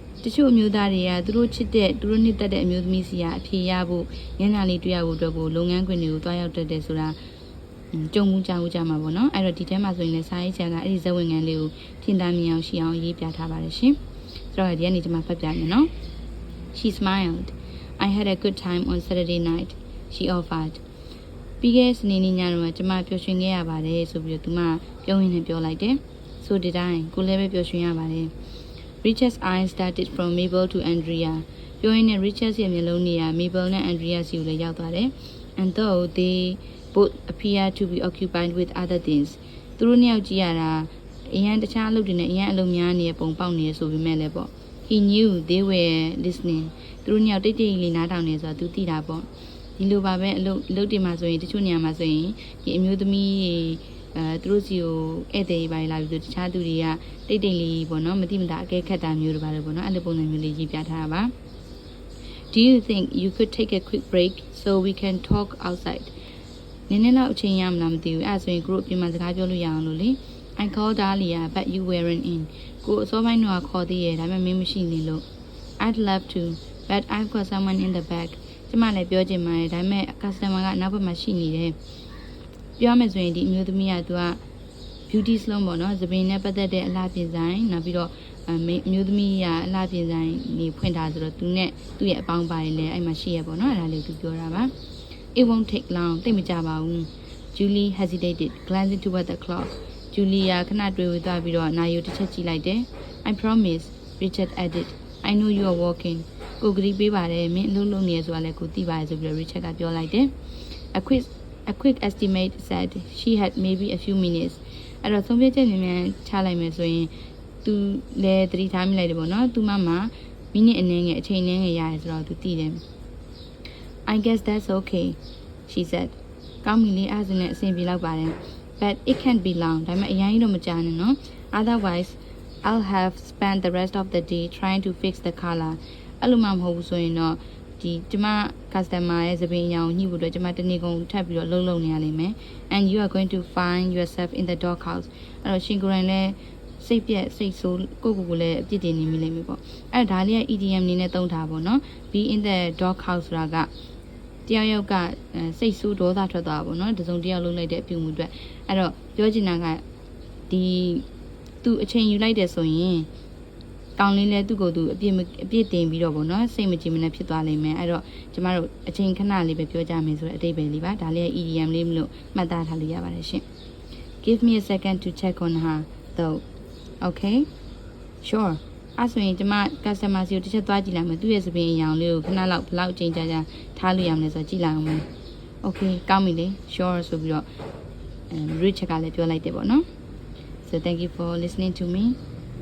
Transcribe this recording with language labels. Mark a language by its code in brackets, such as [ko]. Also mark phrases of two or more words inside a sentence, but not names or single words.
[my] တချို့အမျိုးသားတွေကသူတို့ချစ်တဲ့သူတို့နှစ်သက်တဲ့အမျိုးသမီးစီကအဖြေရဖို့ညနာလေးတွေ့ရဖို့အတွက်ကိုလုပ်ငန်းခွင်တွေကိုတွားရောက်တတ်တယ်ဆိုတာကြုံမှုကြားမှုကြမှာပေါ့နော်အဲ့တော့ဒီထဲမှာဆိုရင်လည်းစာရေးချက်ကအဲ့ဒီဇဝင်ငန်းလေးကိုထင်သာမြင်အောင်ရှိအောင်ရေးပြထားပါတယ်ရှင်ဆိုတော့ဒီကနေ့ကျွန်မဖတ်ပြမယ်နော် [en] She smiled. I had a good time on Saturday night. She offered. [my] ပြီးခဲ့တဲ့စနေနေ့ညတော့ကျွန်မပျော်ရွှင်ခဲ့ရပါတယ်ဆိုပြီးတော့သူမပြောရင်းနဲ့ပြောလိုက်တယ် [en] So did I [my] ကိုလည်းပဲပျော်ရွှင်ရပါတယ် [en] Richard's eyes started from Mabel to Andrea [my] ပြောရင်းနဲ့ Richard ရဲ့မျက်လုံးတွေက Mabel နဲ့ Andrea စီကိုလည်းရောက်သွားတယ် [en] And though they both appear to be occupied with other things [my] သူတို့နှစ်ယောက်ကြည့်ရတာအရင်တခြားအလုပ်တွေနဲ့အရင်အလုပ်များနေတဲ့ပုံပေါက်နေရဆိုပေမဲ့လည်းပေါ့ [en] He knew they were listening [my] သူတို့နှစ်ယောက်တိတ်တိတ်လေးနားထောင်နေဆိုတာသူသိတာပေါ့ဒီလိုပါပဲအလုပ်တွေမှာဆိုရင်တချို့နေရာမှာဆိုရင်ဒီအမျိုးသမီးသူတို့စီကိုဧည့်သည်ပိုင်းလာပြီးတော့တခြားသူတွေကတိတ်တိတ်လေးပေါ့နော်မတိမတာအကဲခတ်တာမျိုးတွေပါလို့ပေါ့နော်အဲ့လိုပုံစံ မျိုးလေးရေးပြထားတာပါ [en] Do you think you could take a quick break so we can talk outside [my] နည်းနည်းတော့အချိန်ရမလားမသိဘူးအဲ့ဆိုရင် group ပြင်မှာစကားပြောလို့ရအောင်လို့လေ [en] I called earlier but you weren't in [my] ကိုအစော ပိုင်းတော့ခေါ်သေးရဲ့ဒါပေမဲ့မင်းမရှိနေလို့ [en] I'd love to but I've got someone in the back [my] ကျမလည်းပြောချင်ပါတယ်ဒါပေမဲ့ customer ကနောက်ဘက်မှာရှိနေတယ် ပြောမယ်ဆိုရင်ဒီအမျိုးသမီးကသူက [en] beauty salon [my] ပေါ့နော်သပင်နဲ့ပတ်သက်တဲ့အလှပြင်ဆိုင်နောက်ပြီးတော့အမျိုးသမီးကအလှပြင်ဆိုင်နေဖွင့်ထားဆိုတော့သူနဲ့သူ့ရဲ့အပေါင်းပါရင်လည်းအဲ့မှာရှိရပေါ့နော်အဲ့ဒါလေးသူပြောတာပါ [en] It won't take long [my] တိတ်မကြပါဘူး [en] Julie hesitated glancing toward the clock [my] Julia ခဏတွေ့ဝေသွားပြီးတော့နာရီတစ်ချက်ကြည့်လိုက်တယ် [en] I promise Richard added I know you are walking [my] ကိုဂရီပေးပါတယ်မင်းအလုပ်လုပ်နေရဆိုတာလည်းကိုသိပါတယ်ဆိုပြီးတော့ Richard ကပြောလိုက်တယ် [en] A quick estimate said she had maybe a few minutes [my] အဲ့တော့ဆုံးဖြတ်ချက်မြန်မြန်ချလိုက်မယ်ဆိုရင်သူလည်းသတိထားမိလိုက်တယ်ပေါ့နော်သူမမိနစ်အနည်းငယ်အချိန်နည်းငယ်ရတယ်ဆိုတော့သူသိတယ် [en] I guess that's okay she said [my] ကောင်းပြီလေအဲ့ဒါနဲ့အဆင်ပြေလောက်ပါတယ် [en] but it can't be long [my] ဒါပေမဲ့အရင်တော့မကြာနဲ့နော် [en] otherwise I'll have spent the rest of the day trying to fix the color [my] အဲ့လိုမှမဟုတ်ဘူးဆိုရင်တော့ဒီကျမ customer ရဲ့သပင်အရောင်ညှိဖို့အတွက်ကျမတနေ့ကုန်ထပ်ပြီးတော့လုံနေရလိမ့်မယ် [en] and you are going to find yourself in the dog house [my] အဲ့ တော့ရှင်ကိုယ်တိုင်လည်းစိတ်ပြက်စိတ်ဆိုးကိုလည်းအပြစ်တင်နေမိလိမ့်မယ်ပေါ့အဲ့ဒါလေးက EDM နေနဲ့သုံးထားပါတော့ [en] be in the dog house [my] ဆိုတာကတယောက်ကစိတ်ဆိုးဒေါသ ထွက်သွားတာပေါ့နော်တစုံတယောက်လုံးလိုက်တဲ့အပြုံမှုအတွက်အဲ့တော့ပြောချင်တာကဒီသူအချိန်ယူလိုက်တယ်ဆိုရင်ကောင်းလေးလဲသူ့ကိုယ်သူအပြ စ်တင်ပြီးတော့ပေါ့နော်စိတ်မကြည်မနဲ့ဖြစ်သွားလိမ့်မယ်အဲ့တော့ကျမတို့အချိန်ခဏလေးပဲပြောကြမယ်ဆိုတဲ့အတိတ်ပဲလေးပါဒါလေး EDM လေးမလို့မှတ်သားထားလို့ရပါတယ်ရှင် [en] Give me a second to check on her though Okay Sure [my] အဲ့ဆိုရင်ကျမ customer စီကိုတစ်ချက်သွားကြည့်လိုက်မယ်သူ့ရဲ့သပင်အရောင်လေးကိုခဏလောက်ဘယ်လောက်အချိန်ကြာထားလို့ရမလဲဆိုတော့ကြည့်လိုက်အောင်မယ် Okay ကောင်းပြီလေ Sure ဆိုပြီးတော့Richard ကလည်းပြောလိုက်တယ်ပေါ့နော် [en] So thank you for listening to me